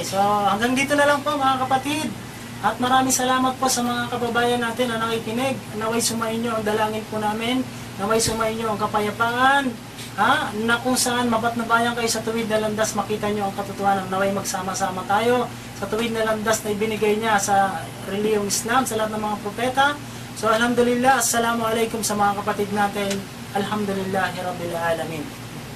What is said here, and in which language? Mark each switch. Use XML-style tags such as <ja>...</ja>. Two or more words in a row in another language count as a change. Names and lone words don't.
<tl>So, hanggang dito na lang po mga kapatid. At maraming salamat po sa mga kababayan natin na nakikinig. Naway sumainyo ang dalangin po namin. Naway sumainyo ang kapayapaan. Na kung saan mabatnabayan kayo sa tuwid na landas, makita nyo ang katotohanan. Naway magsama-sama tayo sa tuwid na landas na ibinigay niya sa reliyong Islam, sa lahat ng mga propeta. So</tl> <ar>الحمد لله السلام عليكم</ar> <tl>sa mga kapatid natin.</tl> <ar>الحمد لله رب العالمين.</ar>